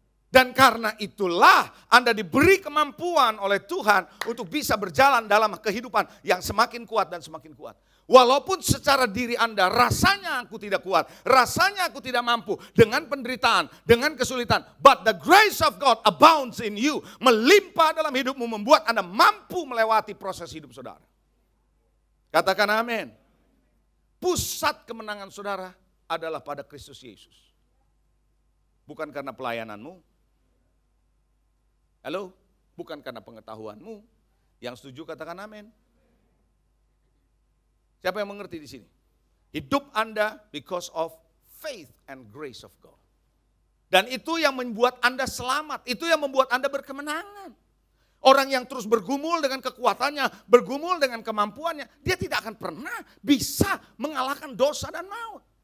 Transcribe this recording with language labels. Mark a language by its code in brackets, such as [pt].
[id] Dan karena itulah Anda diberi kemampuan oleh Tuhan untuk bisa berjalan dalam kehidupan yang semakin kuat dan semakin kuat. Walaupun secara diri Anda rasanya aku tidak kuat, rasanya aku tidak mampu dengan penderitaan, dengan kesulitan. [en] But the grace of God abounds in you. [id] Melimpah dalam hidupmu membuat Anda mampu melewati proses hidup saudara. Katakan amin. Pusat kemenangan saudara adalah pada Kristus Yesus. Bukan karena pelayananmu. Halo? Bukan karena pengetahuanmu. Yang setuju katakan amin. Siapa yang mengerti di sini? Hidup Anda [en] because of faith and grace of God. [id] Dan itu yang membuat Anda selamat, itu yang membuat Anda berkemenangan. Orang yang terus bergumul dengan kekuatannya, bergumul dengan kemampuannya, dia tidak akan pernah bisa mengalahkan dosa dan maut.